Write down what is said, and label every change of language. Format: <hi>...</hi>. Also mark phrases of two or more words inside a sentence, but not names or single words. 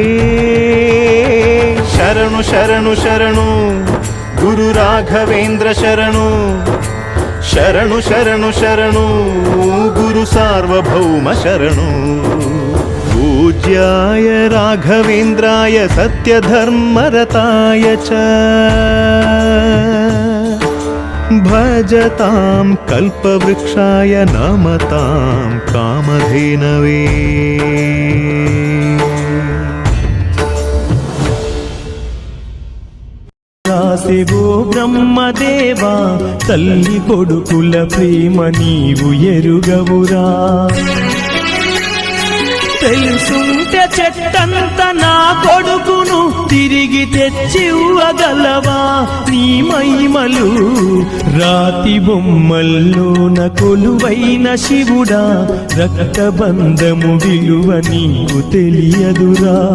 <kn>ಶರಣು ಶರಣು ಶರಣು ಗುರು ರಾಘವೇಂದ್ರ ಶರಣು ಶರಣು ಶರಣು ಶರಣು ಗುರು ಸಾರ್ವಭೌಮ ಶರಣು</kn> <sa>ಪೂಜ್ಯಾಯ ರಾಘವೇಂದ್ರಾಯ ಸತ್ಯಧರ್ಮರತಾಯ ಚ ಭಜತಾಂ ಕಲ್ಪವೃಕ್ಷಾಯ ನಮತಾಂ ಕಾಮಧೇನವೇ</sa> <te>రాసిగో బ్రహ్మదేవా తల్లి కొడుకుల ప్రేమ నీవు ఎరుగవురా తెలుసుంటే చెట్టంత నా కొడుకును తిరిగి తెచ్చివ్వగలవా నీ మహిమలు రాతి బొమ్మల్లోన కొలువైన శివుడా రక్తబంధము విలువ నీకు తెలియదురా</te>